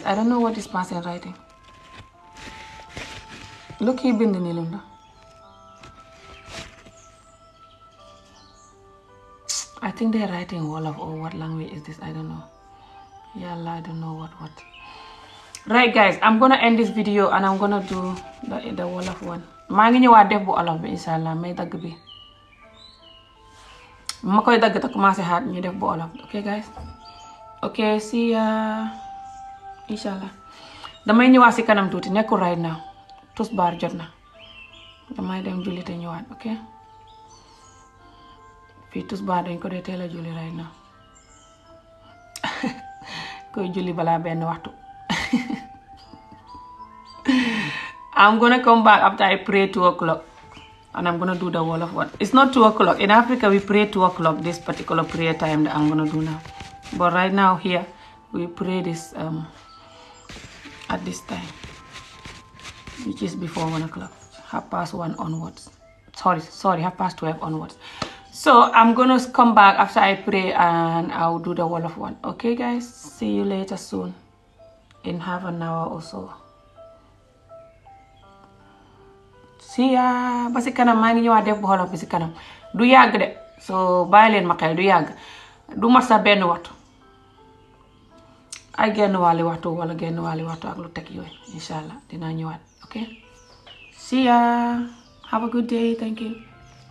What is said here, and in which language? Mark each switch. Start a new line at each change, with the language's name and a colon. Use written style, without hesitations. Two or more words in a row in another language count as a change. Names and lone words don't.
English: I don't know what this person writing. Look, he been the Nilunda. I think they're writing Wolof, or what language is this? I don't know. Yeah, I don't know what. Right, guys, I'm gonna end this video and I'm gonna do the Wolof one.
Wolof: maa ngi ñëwaat def bu Wolof bi inshallah, may dagg bi. Ma koy dagg ta commencé xaat ñu def bu Wolof.
English: Okay, guys. Okay, see ya inshallah.
Wolof: Damay ñëwaat si kanam tuuti, nekkul
English: right now.
Wolof: Tusbaar jot na. Damay dem julli te ñëwaat, okay? Fii tusbaar dañ ko dee teel a julli
English: right now.
Wolof: Koy julli balaa benn waxtu.
English: I'm gonna come back after I pray 2 o'clock. And I'm gonna do the Wolof one. It's not 2 o'clock. In Africa, we pray 2 o'clock, this particular prayer time that I'm gonna do now. But right now here, we pray this at this time, which is before 1 o'clock. 1:30 onwards. Sorry, 12:30 onwards. So I'm gonna come back after I pray and I'll do the Wolof one. Okay, guys? See you later soon. In half an hour or so. See ya.
Wolof: Ba si kanam maa ngi ñëwaat def bu Wolof bi si kanam. Du yàgg de. So bàyyi leen ma xel, du yàgg. Du mat sa benn waxtu. Ay genn wàlli waxtu wala genn wàlli waxtu ak lu teg yooyu. Inshallah dinaa ñëwaat.
English: Okay? See ya. Have a good day. Thank you.